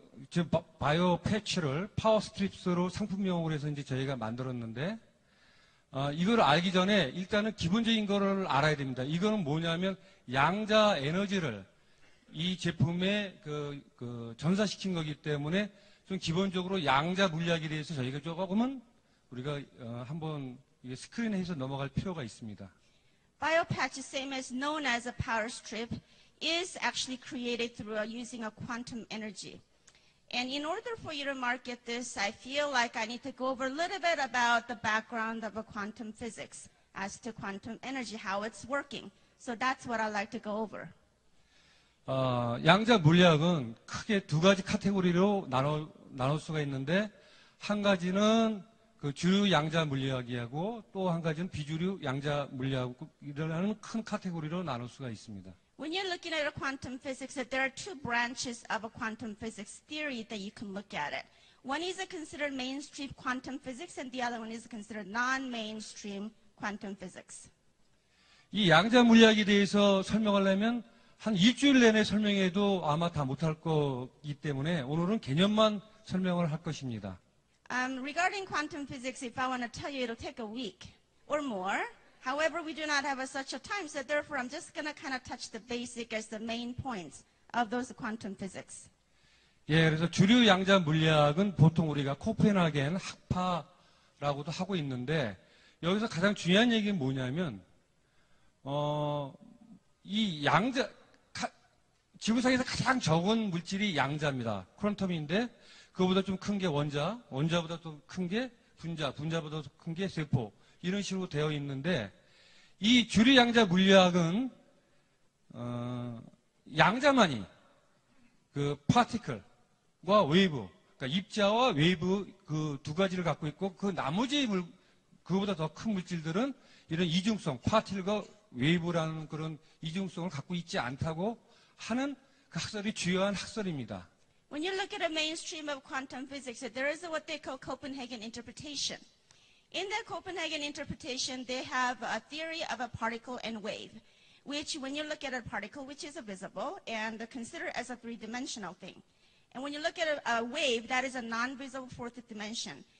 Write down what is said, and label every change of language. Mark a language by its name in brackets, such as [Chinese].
[Korean] 지금 바이오 패치를 파워 스트립스로 상품명으로 해서 이제 저희가 만들었는데, 이걸 알기 전에 일단은 기본적인 거를 알아야 됩니다. 이거는 뭐냐면 양자 에너지를 이 제품에 전사시킨 거기 때문에 좀 기본적으로 양자 물리학에 대해서 저희가 조금은 우리가 한번 스크린해서 넘어갈 필요가 있습니다. [English] BioPatch, same as known as a power strip, is actually created through using a quantum energy. And in order for you to market this, I feel like I need to go over a little bit about the background of a quantum physics as to quantum energy, how it's working. So that's what I'd like to go over. [Korean] 양자 물리학은 크게 두 가지 카테고리로 나눌 수가 있는데, 한 가지는 그 주류 양자 물리학이하고 또 한 가지는 비주류 양자 물리학이라는 큰 카테고리로 나눌 수가 있습니다. [English] When you're looking at a quantum physics, there are two branches of a quantum physics theory that you can look at it. One is considered mainstream quantum physics, and the other one is considered non-mainstream quantum physics. [Korean] 이 양자 물리학에 대해서 설명하려면 한 일주일 내내 설명해도 아마 다 못할 거기 때문에 오늘은 개념만 설명을 할 것입니다. [English] Regarding quantum physics, if I want to tell you, it'll take a week or more. However, we do not have such a time, so therefore I'm just going to kind of touch the basic as the main points of those quantum physics. [Korean] 예, 그래서 주류 양자 물리학은 보통 우리가 코펜하겐 학파라고도 하고 있는데, 여기서 가장 중요한 얘기는 뭐냐면, 이 양자, 지구상에서 가장 적은 물질이 양자입니다. 퀀텀인데, 그거보다 좀 큰 게 원자, 원자보다 또 큰 게 분자, 분자보다 더 큰 게 세포, 이런 식으로 되어 있는데, 이 주류 양자 물리학은 양자만이 그 파티클과 웨이브, 그러니까 입자와 웨이브 그 두 가지를 갖고 있고, 그 나머지 그거보다 더 큰 물질들은 이런 이중성, 파티클과 웨이브라는 그런 이중성을 갖고 있지 않다고 하는 그 학설이 주요한 학설입니다. [English] When you look at a mainstream of quantum physics, there is what they call Copenhagen interpretation. In the Copenhagen interpretation, they have a theory of a particle and wave, which when you look at a particle, which is visible, and consider as a three-dimensional thing. And when you look at a wave, that is a non-visible fourth dimension.